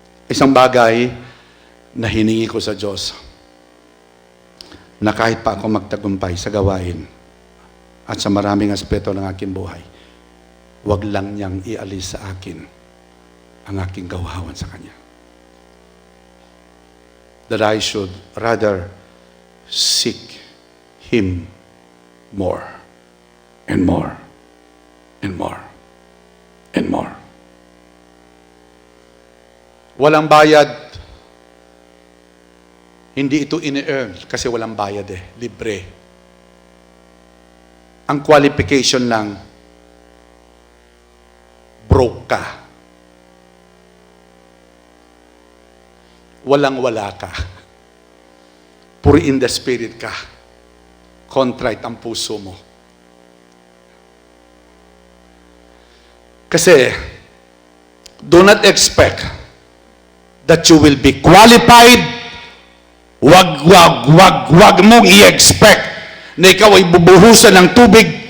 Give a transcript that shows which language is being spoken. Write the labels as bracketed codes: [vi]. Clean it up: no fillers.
[tl] Isang bagay na hiningi ko sa Diyos, na kahit pa ako magtagumpay sa gawain at sa maraming aspeto ng aking buhay, wag lang niyang ialis sa akin ang aking gawawan sa Kanya. [en] That I should rather seek Him more and more and more and more. [tl] Walang bayad. Hindi ito ini-earn kasi walang bayad eh. Libre. Ang qualification lang, broke ka. Walang-wala ka. Puri [en] in the spirit [tl] ka. Contrite ang puso mo. [en] Kasi, do not expect that you will be qualified. [tl] Wag mong i-expect na ikaw ay bubuhusan ng tubig.